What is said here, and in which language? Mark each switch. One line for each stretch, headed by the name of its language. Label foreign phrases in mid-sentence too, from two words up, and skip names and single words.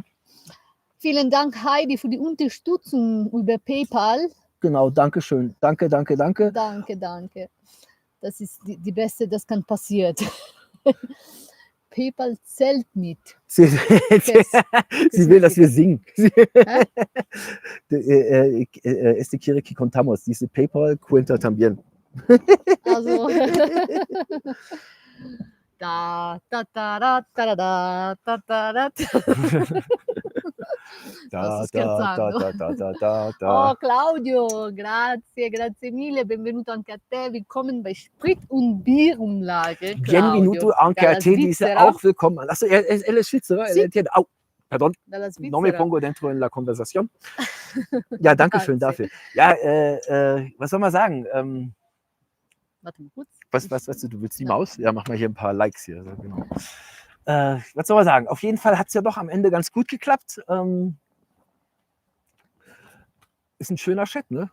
German: Vielen Dank, Heidi, für die Unterstützung über PayPal. Genau, danke schön. Danke. Danke. Das ist die beste, das kann passieren. PayPal zählt mit. Sie will, dass wir singen.
Spanish: Este quiere que contamos. Dice PayPal cuenta también.
German: Also. Da, da, da, da, da, da, da, da, da. Da,
Italian: Sto scherzando. da. Oh Claudio, grazie mille, benvenuto anche a te,
German: willkommen bei Sprit- und Bierumlage.
Italian: Bienvenuto anche a te, dice
German: auch willkommen. Achso,
Spanish: él es Schweizer, Sí. Au, perdón,
Italian: Dalla
Spanish: no me
Italian: Svizzera.
Spanish: pongo dentro en la conversación.
German: Ja, danke schön
Italian: Grazie.
German: dafür. Ja, was soll man sagen? Warte mal kurz. Was du willst die Nein. Maus? Ja, mach mal hier ein paar Likes hier. So, genau. Was soll man sagen? Auf jeden Fall hat es ja doch am Ende ganz gut geklappt. Ist ein schöner Chat, ne?